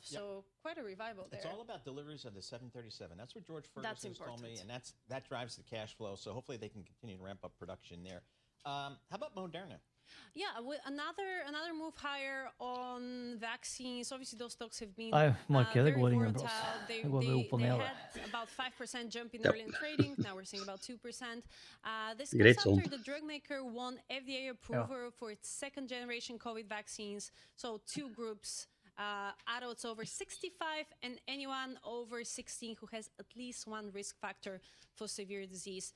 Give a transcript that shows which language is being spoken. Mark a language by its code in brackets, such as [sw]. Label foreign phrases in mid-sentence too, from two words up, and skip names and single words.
[en] So quite a revival there. It's all about deliveries of the 737. That's what George Ferguson told me, and that drives the cash flow. So hopefully they can continue to ramp up production there. How about Moderna? Yeah, another move higher on vaccines. Obviously, those stocks have been [no] markedet går ingen plass. Det går opp og ned. [en] They had about 5% jump in early trading. Now we're seeing about 2%. This comes after the drug maker won FDA approval for its second-generation COVID vaccines. So 2 groups. Adults over 65 and anyone over 16 who has at least one risk factor for severe disease.